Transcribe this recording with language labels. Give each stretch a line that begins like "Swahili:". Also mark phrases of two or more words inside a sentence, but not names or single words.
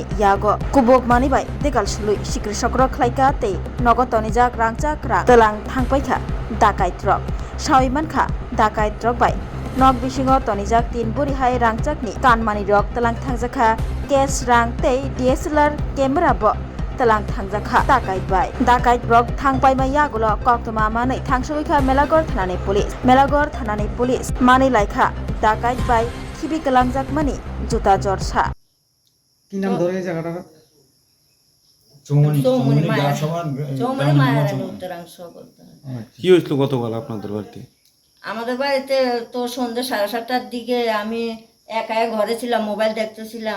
Kok Borok: yago kubok mani bai degal sului sikri sokro khlaika te nogo tonijak rangchak ra telang thangpaikha dakai trok sawimankha dakai trok bai nok bisingo tonijak tin buri hai rangchakni kanmani rok telang thangjakha cash rang tei
English: DSLR camera
Kok Borok: bo telang thangjakha dakai bai dakai rok thangpai ma yagulo koktoma manai thangsoikha Melagor thanani police mani laikha dakai bai khibi kalangjak mani juta jorsa
Bangla: কি নাম ধরে এই জায়গাটার? চৌমনি মায়ারানী উত্তরাংশ বলতে হয়। কি হয়েছিল গতকাল আপনাদের বাড়িতে? আমাদের বাড়িতে তো সন্ধ্যে 7:30টার দিকে আমি একা ঘরে ছিলাম, মোবাইল দেখতেছিলাম।